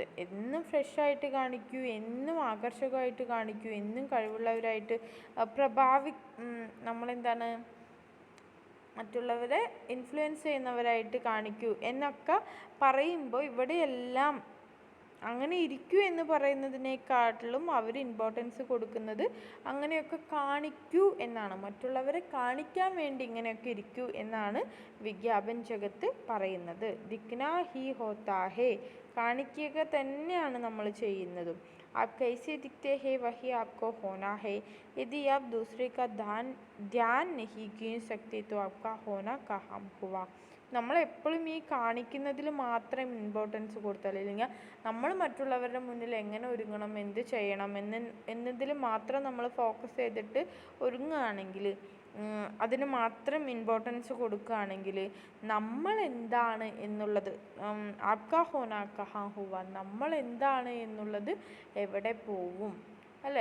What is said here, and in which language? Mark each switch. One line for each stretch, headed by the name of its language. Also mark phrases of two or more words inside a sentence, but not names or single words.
Malayalam: എന്നും ഫ്രഷായിട്ട് കാണിക്കൂ, എന്നും ആകർഷകമായിട്ട് കാണിക്കൂ, എന്നും കഴിവുള്ളവരായിട്ട് നമ്മളെന്താണ് മറ്റുള്ളവരെ ഇൻഫ്ലുവൻസ് ചെയ്യുന്നവരായിട്ട് കാണിക്കൂ എന്നൊക്കെ പറയുമ്പോൾ ഇവിടെയെല്ലാം അങ്ങനെ ഇരിക്കൂ എന്ന് പറയുന്നതിനേക്കാട്ടിലും അവർ ഇമ്പോർട്ടൻസ് കൊടുക്കുന്നത് അങ്ങനെയൊക്കെ കാണിക്കൂ എന്നാണ്. മറ്റുള്ളവരെ കാണിക്കാൻ വേണ്ടി ഇങ്ങനെയൊക്കെ ഇരിക്കൂ എന്നാണ്
Hindi: विज्ञापन जगत
Malayalam: പറയുന്നത്.
Hindi: दिखना ही होता है,
Malayalam: കാണിക്കുക തന്നെയാണ് നമ്മൾ ചെയ്യുന്നതും.
Hindi: आप कैसे दिखते हैं वही आपको होना है. यदि आप दूसरे का ध्यान नहीं खींच सकते तो आपका होना कहाँ हुआ.
Malayalam: നമ്മളെപ്പോഴും ഈ കാണിക്കുന്നതിൽ മാത്രം ഇമ്പോർട്ടൻസ് കൊടുത്താൽ, അല്ലെങ്കിൽ നമ്മൾ മറ്റുള്ളവരുടെ മുന്നിൽ എങ്ങനെ ഒരുങ്ങണം, എന്ത് ചെയ്യണം എന്നതിൽ മാത്രം നമ്മൾ ഫോക്കസ് ചെയ്തിട്ട് ഒരുങ്ങുകയാണെങ്കിൽ, അതിന് മാത്രം ഇമ്പോർട്ടൻസ് കൊടുക്കുകയാണെങ്കിൽ നമ്മൾ എന്താണ് എന്നുള്ളത്,
Hindi: आपका होना कहाँ हुआ,
Malayalam: നമ്മൾ എന്താണ് എന്നുള്ളത് എവിടെ പോവും അല്ലേ?